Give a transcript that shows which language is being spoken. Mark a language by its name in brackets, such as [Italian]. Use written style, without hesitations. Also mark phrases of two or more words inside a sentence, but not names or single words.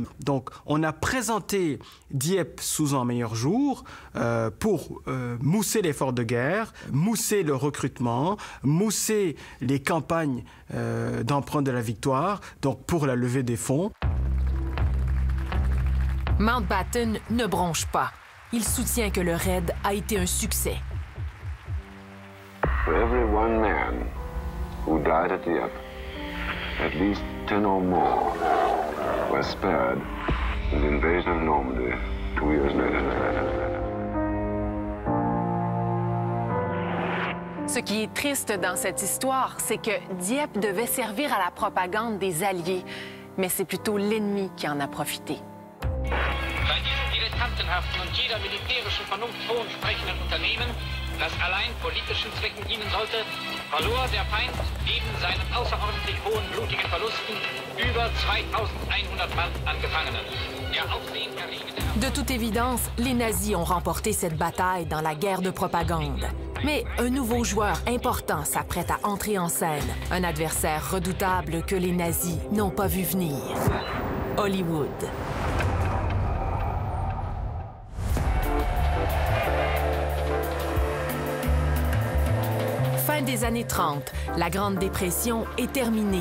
[French] Donc, on a présenté Dieppe sous un meilleur jour pour mousser l'effort de guerre, mousser le recrutement, mousser les campagnes d'emprunt de la victoire, donc pour la levée des fonds. Mountbatten ne bronche pas. Il soutient que le raid a été un succès. [English] For every one man who died at Dieppe, at least Britain or more were spared in the invasion of Normandy 2 years later. [French] Ce qui est triste dans cette histoire, c'est que Dieppe devait servir à la propagande des Alliés, mais c'est plutôt l'ennemi qui en a profité. [German] Bei diesem dilettantenhaften und jeder militärischen Vernunft frohen sprechenden Unternehmen, das allein politischen Zwecken dienen sollte, verlor der Feind neben seinen außerordentlich hohen blutigen Verlusten über 2100 Mann an Gefangenen. Der aufsehenerregende... [French] De toute évidence, les nazis ont remporté cette bataille dans la guerre de propagande. Mais un nouveau joueur important s'apprête à entrer en scène, un adversaire redoutable que les nazis n'ont pas vu venir. Hollywood. Fin des années 30, la Grande Dépression est terminée.